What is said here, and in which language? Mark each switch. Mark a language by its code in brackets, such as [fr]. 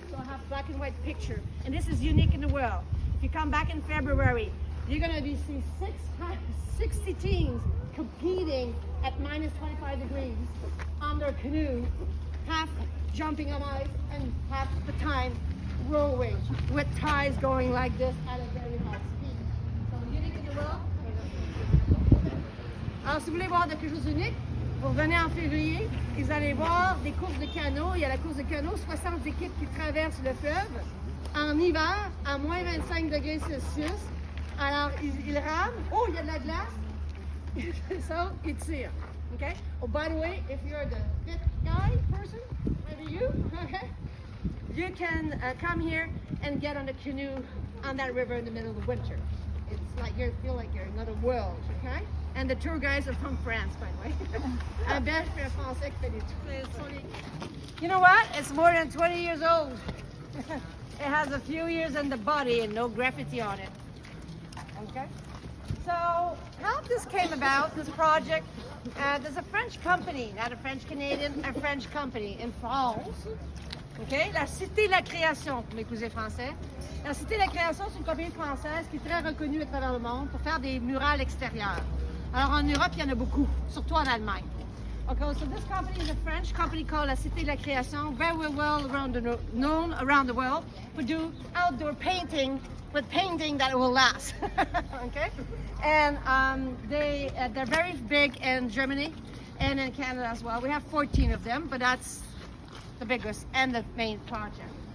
[en] So I have black and white picture, and this is unique in the world. If you come back in February, you're gonna see 60 teams competing at minus 25 degrees on their canoe, half jumping on ice and half the time rowing with tides going like this at a very high speed. So unique in the world. [fr] Alors, si vous voulez voir quelque chose d'unique, vous revenez en février, et vous allez voir des courses de canot. Il y a la course de canot, 60 équipes qui traversent le fleuve en hiver à moins 25 degrés Celsius. Alors, ils rament. Oh, il y a de la glace. So, ils tirent. Okay? [en] Oh, by the way, if you're the fifth guy person, maybe you, okay, you can come here and get on a canoe on that river in the middle of the winter. It's like you feel like you're in another world, okay? And the tour guides are from France, by the way. I bet for a [fr] français qui fait des tours. [en] You know what? It's more than 20 years old. It has a few years in the body and no graffiti on it. Okay? So, how this came about, this project, there's a French company, not a French Canadian, a French company in France. Okay? [fr] La Cité de la Création, pour mes cousins français. La Cité de la Création, c'est une compagnie française qui est très reconnue à travers le monde pour faire des murales extérieures. Alors en Europe, il y en a beaucoup, surtout en Allemagne. [en] Okay, so this company is a French company called La Cité de la Création, very well known around the world for do outdoor painting, but painting that will last. Okay, and they're very big in Germany and in Canada as well. We have 14 of them, but that's the biggest and the main project.